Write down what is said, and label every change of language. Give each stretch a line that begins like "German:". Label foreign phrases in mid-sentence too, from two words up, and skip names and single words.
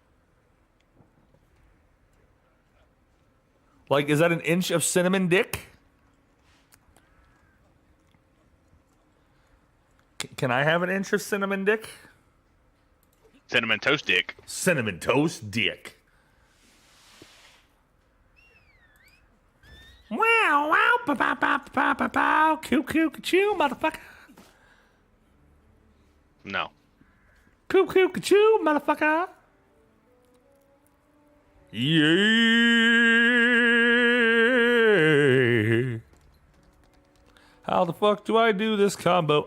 English: Like, is that an inch of cinnamon dick? Can I have an inch of cinnamon dick? Cinnamon toast dick. Cinnamon toast dick. Wow, wow, ba ba ba ba ba ba, coo coo choo, motherfucker. No. Coo coo choo, motherfucker. Yeah. How the fuck do I do this combo?